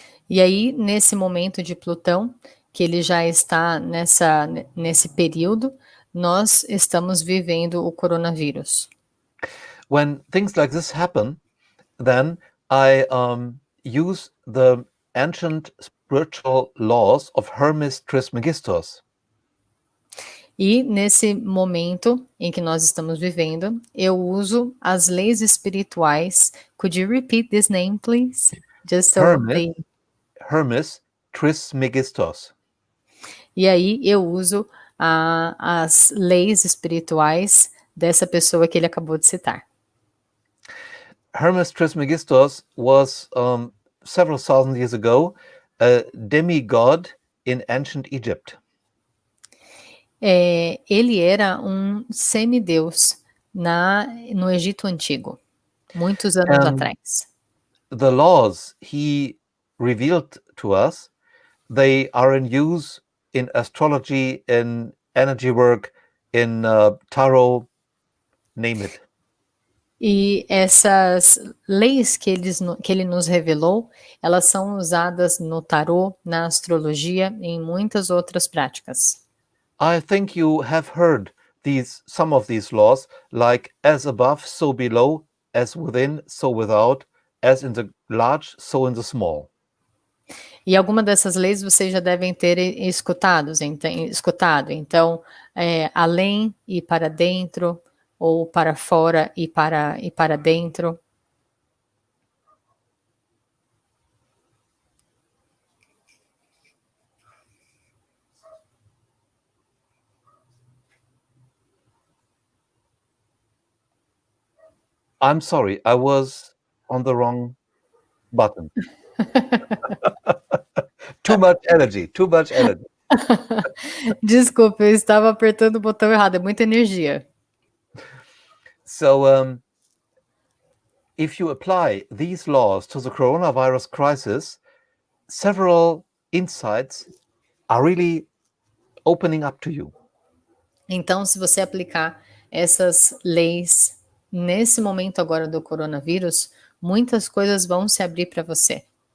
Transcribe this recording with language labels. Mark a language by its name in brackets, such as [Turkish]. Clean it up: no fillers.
[Portuguese] E aí, nesse momento de Plutão, que ele já está nesse período, nós estamos vivendo o coronavírus. [English] When things like this happen, then I use the ancient spiritual laws of Hermes Trismegistus. [Portuguese] E nesse momento em que nós estamos vivendo, eu uso as leis espirituais. [English] Could you repeat this name, please? Just so Hermes Trismegistus. [Portuguese] E aí eu uso as leis espirituais dessa pessoa que ele acabou de citar. [English] Hermes Trismegistus was several thousand years ago a demigod in ancient Egypt. [Portuguese] Ele era um semideus no Egito Antigo, muitos anos atrás. [English] The laws he revealed to us, they are in use in astrology, in energy work, in tarot, name it. [Portuguese] E essas leis que ele nos revelou, elas são usadas no tarô, na astrologia e em muitas outras práticas. [English] I think you have heard some of these laws, like as above, so below, as within, so without, as in the large, so in the small. [Portuguese] E alguma dessas leis vocês já devem ter escutado. Então, além e para dentro, ou para fora e para dentro. [English] I'm sorry, I was on the wrong button. Too much energy. [Portuguese] Desculpa, eu estava apertando o botão errado, é muita energia. [English] So, if you apply these laws to the coronavirus crisis, several insights are really opening up to you. [Portuguese] Então, se você aplicar essas leis nesse momento agora do coronavírus, muitas coisas vão se abrir para você.